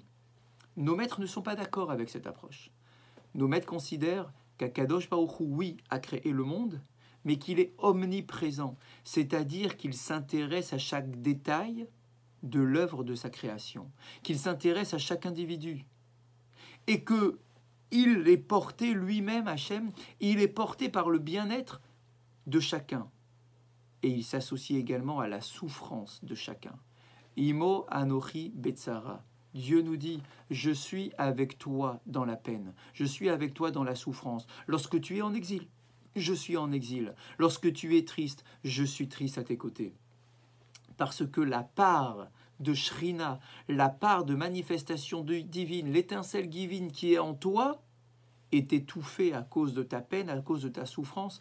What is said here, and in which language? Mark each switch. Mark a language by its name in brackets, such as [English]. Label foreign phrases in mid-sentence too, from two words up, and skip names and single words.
[French] Nos maîtres ne sont pas d'accord avec cette approche. Nos maîtres considèrent qu' [Hebrew] הקדוש ברוך הוא, [French] oui, a créé le monde, mais qu'il est omniprésent, c'est-à-dire qu'il s'intéresse à chaque détail de l'œuvre de sa création, qu'il s'intéresse à chaque individu et que il est porté lui-même, Hachem, il est porté par le bien-être de chacun. Et il s'associe également à la souffrance de chacun. [Hebrew] עמו אנכי בצרה. [French] Dieu nous dit, je suis avec toi dans la peine, je suis avec toi dans la souffrance. Lorsque tu es en exil, je suis en exil. Lorsque tu es triste, je suis triste à tes côtés. Parce que la part de Shrina, la part de manifestation divine, l'étincelle divine qui est en toi, est étouffée à cause de ta peine, à cause de ta souffrance.